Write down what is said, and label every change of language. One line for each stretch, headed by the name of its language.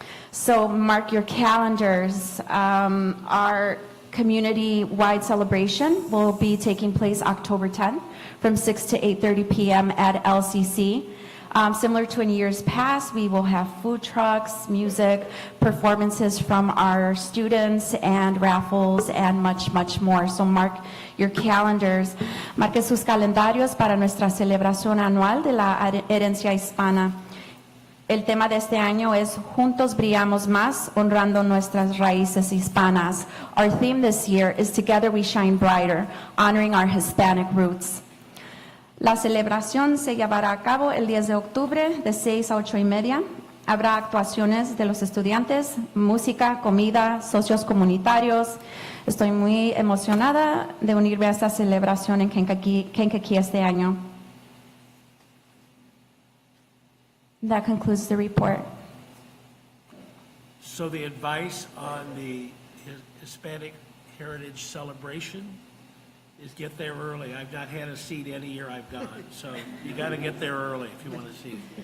English: So mark your calendars. Our community-wide celebration will be taking place October 10th from 6 to 8:30 p.m. at LCC. Similar to in years past, we will have food trucks, music, performances from our students, and raffles, and much, much more. So mark your calendars.
Spanish: Marque sus calendarios para nuestra celebración anual de la herencia hispana. El tema de este año es Juntos Brillamos Más, honrando nuestras raíces hispanas.
English: Our theme this year is Together We Shine Brighter, honoring our Hispanic roots.
Spanish: La celebración se llevará a cabo el 10 de octubre de 6 a 8:30. Habrá actuaciones de los estudiantes, música, comida, socios comunitarios. Estoy muy emocionada de unirme a esta celebración en Kankakee este año.
English: That concludes the report. So the advice on the Hispanic Heritage Celebration is get there early. I've not had a seat any year I've gone, so you got to get there early if you want to see.